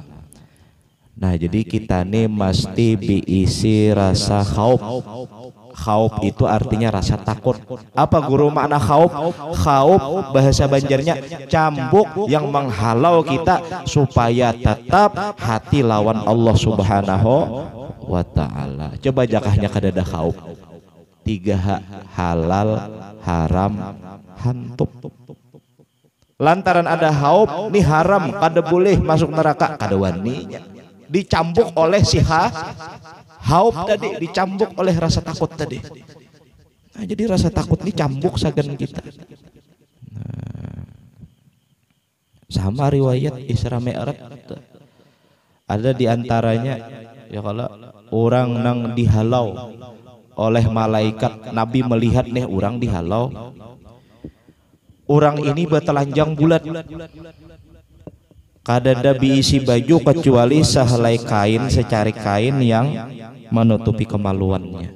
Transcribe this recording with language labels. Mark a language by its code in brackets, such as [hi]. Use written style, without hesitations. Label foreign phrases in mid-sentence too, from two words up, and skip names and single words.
[id] Nah jadi kita nih mesti diisi rasa khauf. Khauf itu artinya rasa takut. [bjn] Apa guru makna khauf? Khauf bahasa Banjarnya cambuk yang menghalau kita supaya tetap hati lawan Allah [ar] Subhanahu wa Ta'ala. [bjn] Coba jakahnya kadada khauf. 3 halal, haram, hantup. Lantaran ada khauf nih haram, kada boleh masuk neraka, kada waninya. [id] Dicambuk oleh si hauf tadi, dicambuk oleh rasa takut tadi. [bjn] Nah, jadi rasa takut ini cambuk sagan kita. Nah, sama riwayat Isra Mi'raj ada diantaranya ya kalau orang nang dihalau oleh malaikat, Nabi melihat nih orang dihalau, orang ini bertelanjang bulat, kadada diisi baju kecuali sehelai kain, secari kain yang menutupi kemaluannya.